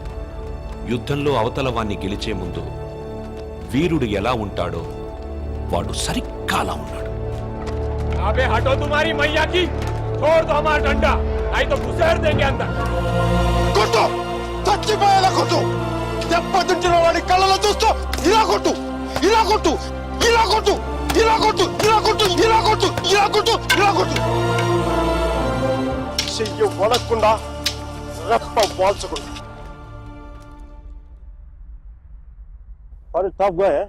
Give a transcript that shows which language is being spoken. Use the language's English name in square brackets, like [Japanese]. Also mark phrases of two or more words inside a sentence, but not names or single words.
[Telugu] యుద్ధంలో అవతల వాణ్ణి గెలిచే ముందు వీరుడు ఎలా ఉంటాడో వాడు సరిగ్గా అలా ఉన్నాడు. [Hindi] अबे हटो तुम्हारी मैया की छोड़ दो हमारा डंडा नहीं तो घुसेड़ देंगे अंदर. [Telugu] కొట్టు, చచ్చిపోయేలా కొట్టు. దెబ్బతింటున్న వాడి కళ్ళలో చూస్తూ ఇలా కొట్టు, ఇలా కొట్టు, ఇలా కొట్టు, ఇలా కొట్టు, ఇలా కొట్టు, ఇలా కొట్టు, ఇలా కొట్టు, ఇలా కొట్టు. చెయ్యి వడకుండా రెప్ప వాల్చకుండా. [English] Quite a tough guy, eh?